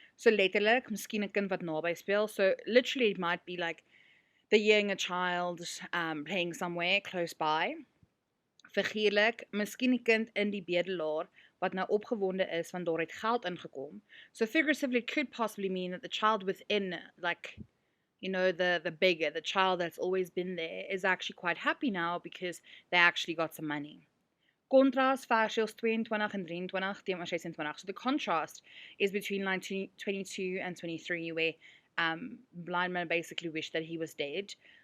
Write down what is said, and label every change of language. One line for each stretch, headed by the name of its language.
Afrikaans: So letterlik, miskien 'n kind wat naby speel.
English: So literally it might be like the hearing a child playing somewhere close by.
Afrikaans: Figuurlik, miskien 'n kind in die bedelaar wat nou opgewonde is want daar het geld ingekom.
English: So figuratively it could possibly mean that the child within, like, you know, the beggar, the child that's always been there, is actually quite happy now because they actually got some money.
Afrikaans: Contrast versies 22 en 23 teenoor 26.
English: So the contrast is between line 22 and 23 where blind man basically wished that he was dead.